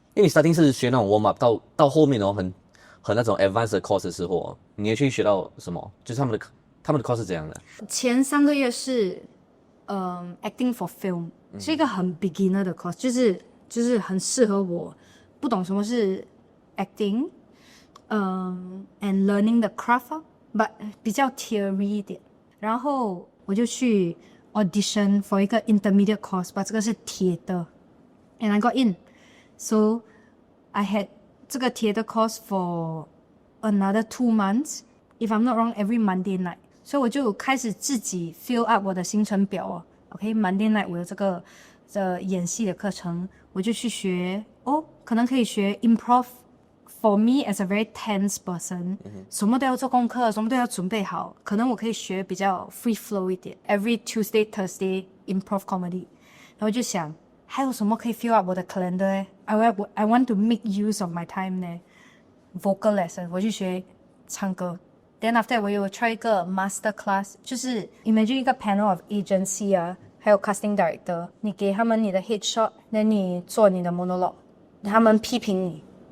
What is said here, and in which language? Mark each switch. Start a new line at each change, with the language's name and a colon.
Chinese: 因为你 starting 是学那种 warm up， 到后面很那种 advanced 的 course 的时候，你也去学到什么？就是他们的 course 是怎样的？前3个月是acting for film，是一个很 beginner 的 course，就是很适合我不懂什么是 acting，
English: and learning the craft but 比较 theory 一点。
Chinese: 然后我就去 audition for 一个 intermediate course， but 这个是铁的
English: and I got in. So I had
Chinese: 这个铁的
English: course for another 2 months. If I'm not wrong, every Monday night.
Chinese: 所以我就开始自己 fill up 我的行程表哦。 OK, Monday night 我有这个演戏的课程，我就去学可能可以学 improv.
English: For me as a very tense person,
Chinese: 什么都要做功课，什么都要准备好。可能我可以学比较 free flow 一点 ，
English: every Tuesday, Thursday improv comedy。
Chinese: 然后我就想，还有什么可以 fill up 我的 calendar 呢？
English: I want to make use of my time
Chinese: 呢。 Vocal lesson， 我去学唱歌。Then after 我有 try 一个 master class， 就是 imagine 一个 panel of agency 啊，还有 casting director， 你给他们你的 headshot， 那你做你的 monologue， 他们批评你。